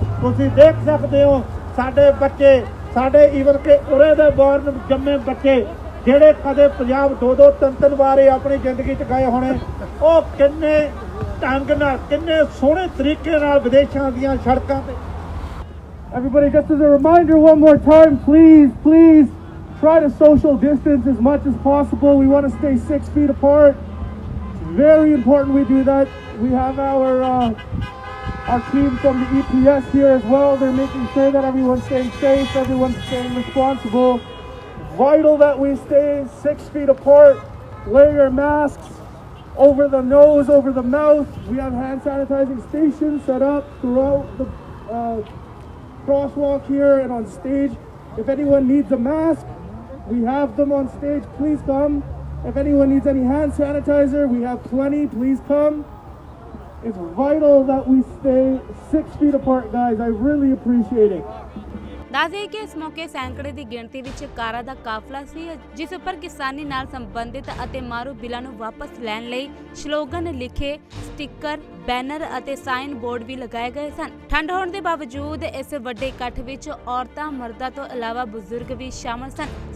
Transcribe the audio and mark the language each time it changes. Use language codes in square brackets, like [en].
[pa] ਤੁਸੀਂ ਦੇਖ ਸਕਦੇ ਹੋ ਸਾਡੇ ਬੱਚੇ, ਸਾਡੇ ਈਵਨ ਕਿ ਉਰੇ ਦੇ ਬੋਰਨ ਜੰਮੇ ਬੱਚੇ ਜਿਹੜੇ ਕਦੇ ਪੰਜਾਬ ਦੋ ਤਿੰਨ ਵਾਰੇ ਆਪਣੀ ਜ਼ਿੰਦਗੀ 'ਚ ਗਏ ਹੋਣੇ, ਉਹ ਕਿੰਨੇ ਢੰਗ ਨਾਲ, ਕਿੰਨੇ ਸੋਹਣੇ ਤਰੀਕੇ ਨਾਲ ਵਿਦੇਸ਼ਾਂ ਦੀਆਂ ਸੜਕਾਂ ਤੇ। [en] Everybody, just as a reminder one more time, please try to social distance as much as possible. We want to stay 6 feet apart. It's very important we do that. We have our team from the EPS here as well. They're making sure that everyone's staying safe, everyone's staying responsible. Vital that we stay 6 feet apart. Wear your masks over the nose, over the mouth. We have hand sanitizing stations set up throughout the crosswalk here and on stage. If anyone needs a mask, we have them on stage. Please come. If anyone needs any hand sanitizer, we have plenty. Please come. It's vital that we stay 6 feet apart, guys. I really appreciate it. [pa] ਦੱਸ ਦਈਏ ਕਿ ਇਸ ਮੌਕੇ ਸੈਂਕੜੇ ਦੀ ਗਿਣਤੀ ਵਿੱਚ ਕਾਰਾਂ ਦਾ ਕਾਫਲਾ ਸੀ, ਜਿਸ ਉੱਪਰ ਕਿਸਾਨੀ ਨਾਲ ਸੰਬੰਧਿਤ ਅਤੇ ਮਾਰੂ ਬਿੱਲਾਂ ਨੂੰ ਵਾਪਸ ਲੈਣ ਲਈ ਸਲੋਗਨ ਲਿਖੇ ਸਟicker, ਬੈਨਰ ਅਤੇ ਸਾਈਨ ਬੋਰਡ ਵੀ ਲਗਾਏ ਗਏ ਸਨ। ਠੰਡ ਹੋਣ ਦੇ ਬਾਵਜੂਦ ਇਸ ਵੱਡੇ ਇਕੱਠ ਵਿੱਚ ਔਰਤਾਂ, ਮਰਦਾਂ ਤੋਂ ਇਲਾਵਾ ਬਜ਼ੁਰਗ ਵੀ ਸ਼ਾਮਲ ਸਨ।